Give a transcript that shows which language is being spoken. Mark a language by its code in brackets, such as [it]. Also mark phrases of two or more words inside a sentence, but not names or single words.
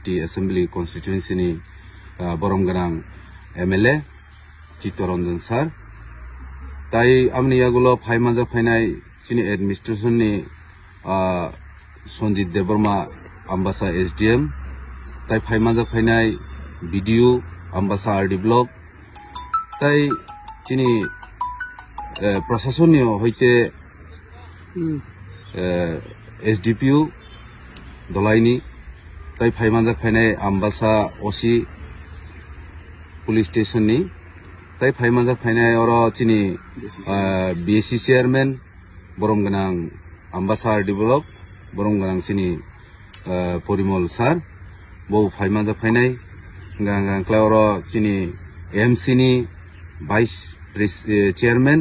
[en] assembly constituency [trp] ni boromganang MLA Chittoranjan sir tai amni yagulo phai manjak phainai chini administration ni Sonjit Debarma Ambasa SDM tai phaimanjak phainai BDO Ambasa RD Block tai chini [bn] প্রশাসনীয় হইতে [trp] SDPO দলাইনি তাই ফাইমানজাক ফাইনাই আমবাসা ওসি পুলিশ স্টেশননি তাই ফাইমানজাক ফাইনাই অর চিনি BSC চেয়ারম্যান বরম গনাং আমবাসা RD Block বরম গনাং চিনি পরিমল স্যার বউ ফাইমানজাক ফাইনাই গাংক্লা অর চিনি AMC ni [en] vice chairman